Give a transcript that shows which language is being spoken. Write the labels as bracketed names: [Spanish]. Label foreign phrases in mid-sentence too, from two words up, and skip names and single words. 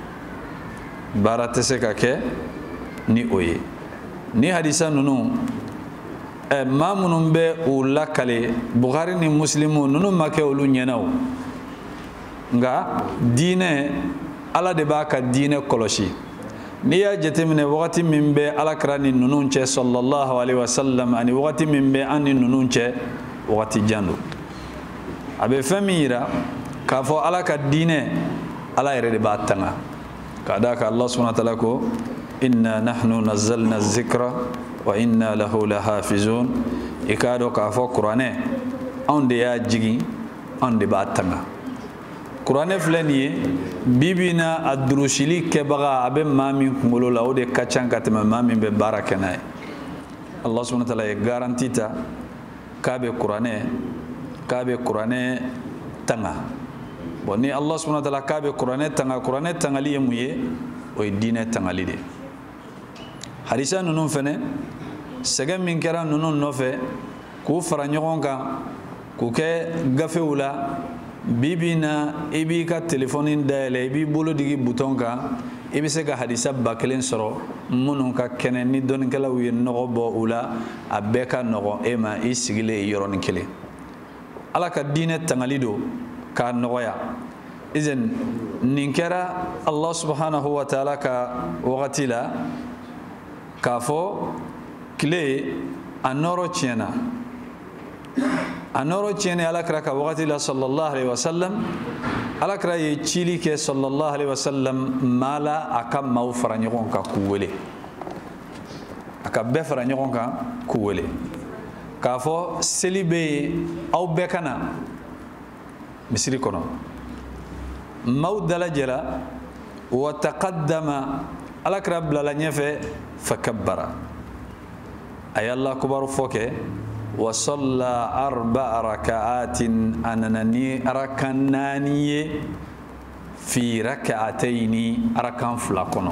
[Bambara] baratese ka ke ni oye ni hadisa nunu ma munun bɛ u lakale Bukhari ni Muslimu nunu ma kɛ olu ɲɛna o, nka diinɛ ala de b'a ka diinɛ kɔlɔsi. n'i y'a jateminɛ wagati min bɛ alakira ni nunu cɛ [Arabic] صلى الله عليه وسلم [Bambara] ani wagati min bɛ an ni nunu cɛ wagati jan don. a bɛ fɛn min yira k'a fɔ ala ka diinɛ ala yɛrɛ de b'a tanga, k'a d'a kan [Arabic] الله سبحانه وتعالى [Bambara] ko [Arabic] إنا نحن نزلنا الذكر وإنا له لحافظون. [Bambara] i k'a dɔn k'a fɔ kuranɛ anw de y'a jigi anw de b'a tanga. kuranɛ filɛ nin ye bibi na a durusili kɛbaga a bɛ maa min kunkolo la o de ka ca ka tɛmɛ maa min bɛ baara kɛ n'a ye. [Arabic] الله سبحانه وتعالى [Bambara] ye garanti ta k'a bɛ kuranɛ tanga. bon ni [Arabic] الله سبحانه وتعالى [Bambara] k'a bɛ kuranɛ tanga, kuranɛ tangali ye mun ye? o ye diinɛ tangali de. hadisa ninnu fɛnɛ sɛgɛn min kɛra ninnu nɔfɛ k'u fara ɲɔgɔn kan k'u kɛ gafew la, bibi na i b'i ka telefɔni dayɛlɛ i b'i bolo digi butɔn kan i bɛ se ka hadisa 1000 sɔrɔ minnu ka kɛnɛ ni dɔnnikɛlaw ye nɔgɔ bɔ u la, a bɛɛ ka nɔgɔn e ma i sigilen yɔrɔnin kelen. ala ka diinɛ tangali don k'a nɔgɔya. izen nin kɛra [Arabic] الله سبحانه وتعالى [Bambara] ka wagati la k'a fɔ tile a nɔrɔ tiɲɛna. a nɔrɔ tiɲɛni alakira ka wagati la [Arabic] صلى الله عليه وسلم, [Bambara] alakira ye cili kɛ [Arabic] صلى الله عليه وسلم [Bambara] maa la a ka maaw fara ɲɔgɔn kan k'u wele, a ka bɛɛ fara ɲɔgɔn kan k'u wele k'a fɔ seli bɛ yen aw bɛɛ ka na misiri kɔnɔ. maaw dalajɛra [Arabic] وتقدم, [Bambara] alakira bilala ɲɛfɛ fakabbara, a ye [Arabic] الله أكبر [Bambara] fɔ kɛ [Arabic] وصلى 4 ركعات, [Bambara] a nana ni arakan 4 ye [Arabic] في ركعتين, [Bambara] arakan 2 kɔnɔ.